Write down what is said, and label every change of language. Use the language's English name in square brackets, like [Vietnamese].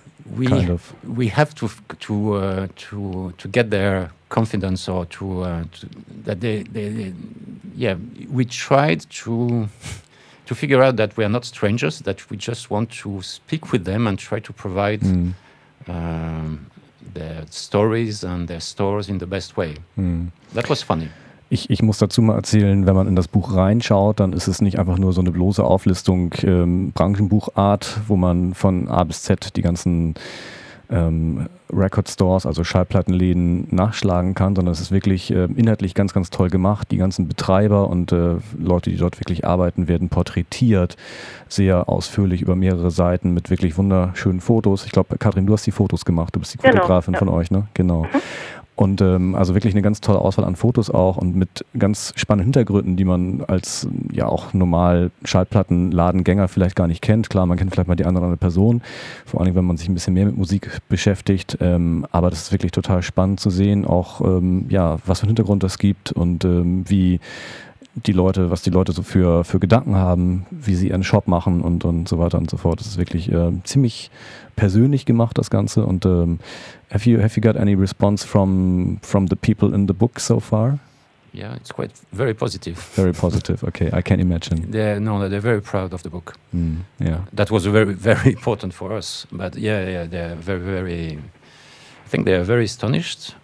[English] we have to get their confidence or we tried to. To figure out that we are not strangers, that we just want to speak with them and try to provide their stories and their stores in the best way. Mm. That was funny. [German] Ich muss dazu mal erzählen, wenn man in das Buch reinschaut, dann ist es nicht einfach nur so eine bloße Auflistung Branchenbuchart, wo man von A bis Z die ganzen Record Stores, also Schallplattenläden, nachschlagen kann, sondern es ist wirklich inhaltlich ganz, ganz toll gemacht. Die ganzen Betreiber und Leute, die dort wirklich arbeiten, werden porträtiert, sehr ausführlich über mehrere Seiten mit wirklich wunderschönen Fotos. Ich glaube, Katrin, du hast die Fotos gemacht, du bist die Fotografin von euch, ne? Genau. Und also wirklich eine ganz tolle Auswahl an Fotos auch und mit ganz spannenden Hintergründen, die man als ja auch normal Schallplattenladengänger vielleicht gar nicht kennt. Klar, man kennt vielleicht mal die eine oder andere Person, vor allem wenn man sich ein bisschen mehr mit Musik beschäftigt. Aber das ist wirklich total spannend zu sehen, auch ja, was für einen Hintergrund das gibt und wie die Leute, was die Leute so für Gedanken haben, wie sie ihren Shop machen und so weiter und so fort. Das ist wirklich ziemlich persönlich gemacht, das Ganze. [English] Und have you got any response from the people in the book so far? Yeah, it's quite very positive. Very positive, okay, I can imagine. They're very proud of the book. Mm, yeah. That was very, very important for us. But yeah, they're very, very, I think they're very astonished.